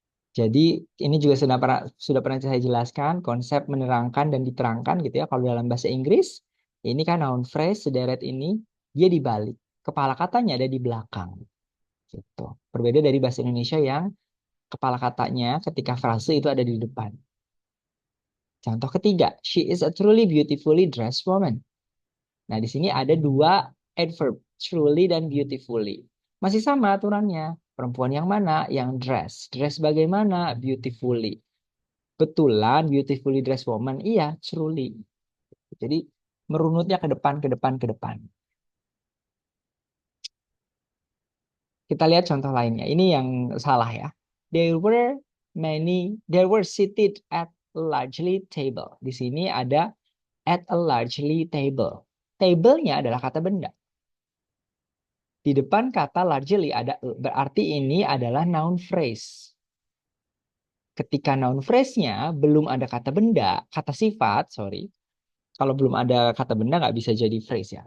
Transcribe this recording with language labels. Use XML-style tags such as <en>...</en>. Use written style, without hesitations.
<id>Jadi ini juga sudah pernah saya jelaskan konsep menerangkan dan diterangkan gitu ya. Kalau dalam bahasa Inggris, ini kan noun phrase sederet ini dia dibalik. Kepala katanya ada di belakang gitu. Berbeda dari bahasa Indonesia yang kepala katanya ketika frase itu ada di depan. Contoh ketiga,</id> <en>she is a truly beautifully dressed woman.</en> <id>Nah, di sini ada dua adverb, truly dan beautifully. Masih sama aturannya. Perempuan yang mana? Yang dress. Dress bagaimana? Beautifully. Betulan</id> <en>beautifully dressed woman.</en> <id>Iya, truly. Jadi merunutnya ke depan, ke depan, ke depan. Kita lihat contoh lainnya. Ini yang salah ya.</id> <en>There were seated at a largely table.</en> <id>Di sini ada</id> <en>at a largely table.</en> <id>Table-nya adalah kata benda. Di depan kata largely ada e, berarti ini adalah noun phrase. Ketika noun phrase-nya belum ada kata benda, kata sifat, sorry. Kalau belum ada kata benda nggak bisa jadi phrase ya.</id>